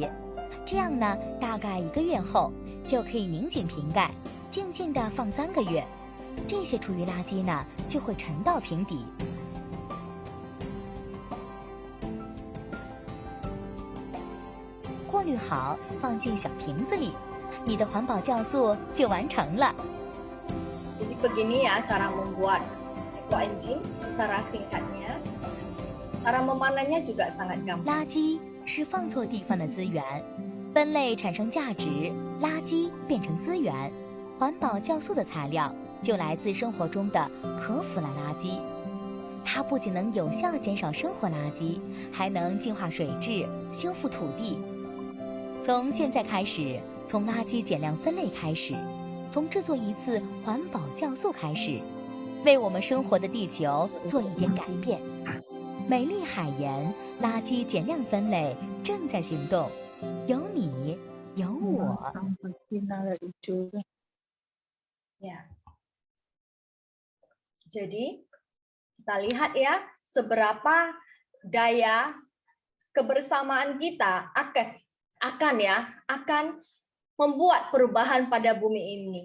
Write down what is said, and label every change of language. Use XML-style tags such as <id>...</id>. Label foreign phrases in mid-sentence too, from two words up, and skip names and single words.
<zh>这样呢，大概1个月后就可以拧紧瓶盖，静静地放3个月。这些厨余垃圾呢，就会沉到瓶底。过滤好，放进小瓶子里，你的环保酵素就完成了。</zh> <id>Jadi begini ya cara membuat ekoenzim secara singkatnya. Cara memanennya juga sangat gampang.</id> <zh>垃圾是放错地方的资源，分类产生价值，垃圾变成资源。环保酵素的材料就来自生活中的可腐烂垃圾。它不仅能有效减少生活垃圾，还能净化水质、修复土地。从现在开始，从垃圾减量分类开始，从制作一次环保酵素开始，为我们生活的地球做一点改变。美丽海盐垃圾减量分类正在行动，有你，有我。</zh> <id>Ya. Jadi kita lihat ya seberapa daya kebersamaan kita akan membuat perubahan pada bumi ini.</id>